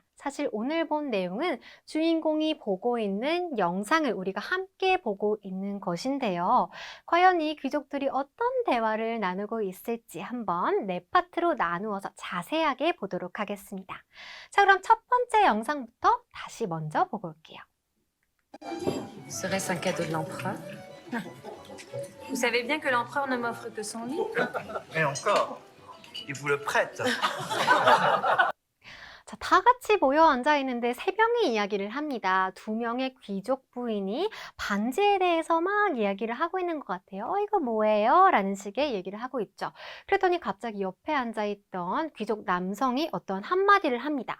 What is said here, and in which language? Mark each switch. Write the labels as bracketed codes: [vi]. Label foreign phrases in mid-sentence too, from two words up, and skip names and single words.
[ko] 사실 오늘 본 내용은 주인공이 보고 있는 영상을 우리가 함께 보고 있는 것인데요. 과연 이 귀족들이 어떤 대화를 나누고 있을지 한번 네 파트로 나누어서 자세하게 보도록 하겠습니다. 자, 그럼 첫 번째 영상부터 다시 먼저 보고 올게요. [fr] Serait-ce un cadeau de l'empereur? Vous savez bien que l'empereur ne m'offre que son lit. Et encore, il vous le prête. [ko] 자, 다 같이 모여 앉아 있는데 세 명이 이야기를 합니다. 두 명의 귀족 부인이 반지에 대해서 막 이야기를 하고 있는 것 같아요. 이거 뭐예요? 라는 식의 얘기를 하고 있죠. 그랬더니 갑자기 옆에 앉아 있던 귀족 남성이 어떤 한마디를 합니다.